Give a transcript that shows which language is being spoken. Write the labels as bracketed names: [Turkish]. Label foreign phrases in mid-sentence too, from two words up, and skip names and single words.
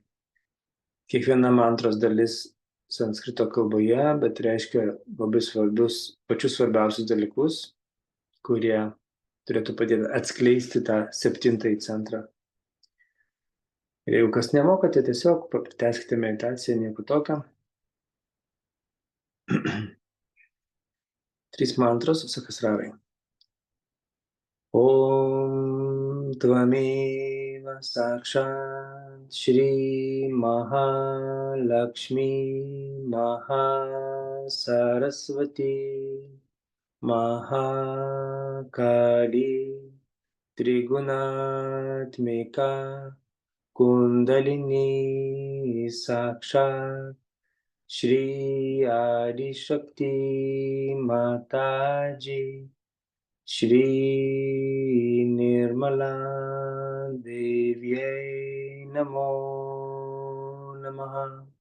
[Lithuanian] Kiekviena mantros dalis sanskrito kalboje, bet reiškia labai pačius svarbiausius dalykus, kurie turėtų padėti atskleisti tą 7-ąjį centrą. Ir jeigu kas nemokate, tiesiog tęskite meditaciją, nieko tokio. 3 mantros Sahasrarai. [Sanskrit] Om Tvameva Sakshat Shri Mahalakshmi Mahasaraswati Mahakali Trigunatmika Kundalini Sakshat Shri Adi Shakti Mataji Shri Nirmala Devyai Namo Namaha.